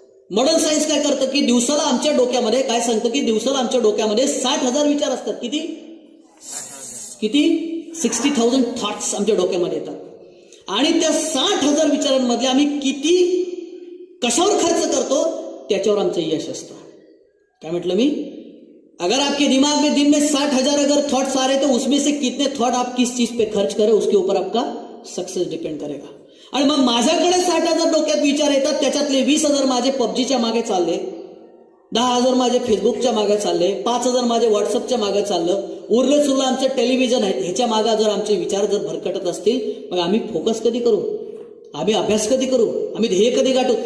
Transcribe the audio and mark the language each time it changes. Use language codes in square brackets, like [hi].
[mr] Modern science काय करतं की दिवसाला आमच्या डोक्यामध्ये काय सांगतं की दिवसाला आमच्या डोक्यामध्ये 60,000 विचार असतात. किती 60,000 थॉट्स आमच्या डोक्यामध्ये येतात. आणि त्या 60,000 विचारांमधले आम्ही किती कशावर खर्च करतो त्याच्यावर आमचं यश असतं. [hi] क्या [mr] म्हटलं मी, [hi] अगर आपके दिमाग में दिन में 60,000 अगर थॉट्स आ रहे तो उसमें से कितने थॉट आप किस चीज पे खर्च करें उसके ऊपर आपका सक्सेस डिपेंड करेगा. [mr] आणि मग माझ्याकडे 60,000 डोक्यात विचार येतात, त्याच्यातले 20,000 माझे पबजीच्या मागे चालले, 10,000 माझे फेसबुकच्या मागे चालले, 5,000 माझे व्हॉट्सअपच्या मागे चाललं, उरलं सुरलं आमचं टेलिव्हिजन आहे. ह्याच्या मागे जर आमचे विचार जर भरकटत असतील मग आम्ही फोकस कधी करू, आम्ही अभ्यास कधी करू, आम्ही ध्येय कधी गाठू.